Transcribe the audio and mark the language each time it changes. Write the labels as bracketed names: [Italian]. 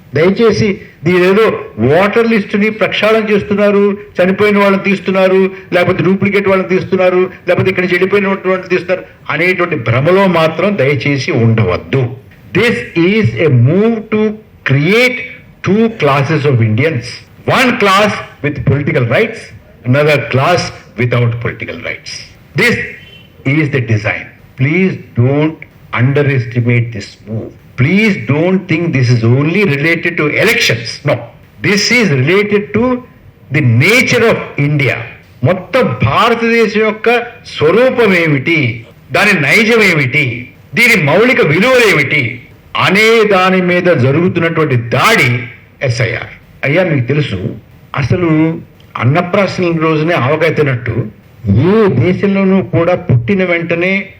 [Telugu] దయచేసి దీనేదో ఓటర్ లిస్టుని ప్రక్షాళన చేస్తున్నారు, చనిపోయిన వాళ్ళని తీస్తున్నారు, లేకపోతే డూప్లికేట్ వాళ్ళని తీస్తున్నారు, లేకపోతే ఇక్కడ చెడిపోయినటువంటి వాళ్ళని తీస్తున్నారు అనేటువంటి భ్రమలో మాత్రం దయచేసి ఉండవద్దు. [English] This is a move to create 2 classes of Indians. One class with political rights, another class without political rights. This is the design. Please don't underestimate this move. Please don't think this is only related to elections. No, this is related to the nature of India. [Telugu] మొత్తం భారతదేశం యొక్క స్వరూపం ఏమిటి, దాని నైజం ఏమిటి, దీని మౌలిక విలువలు ఏమిటి అనే దాని మీద జరుగుతున్నటువంటి దాడి ఎస్ఐఆర్. అయ్యా మీకు తెలుసు, అసలు అన్నప్రాసన రోజునే ఆవకాయ తిన్నట్టు ఏ దేశంలోనూ కూడా పుట్టిన వెంటనే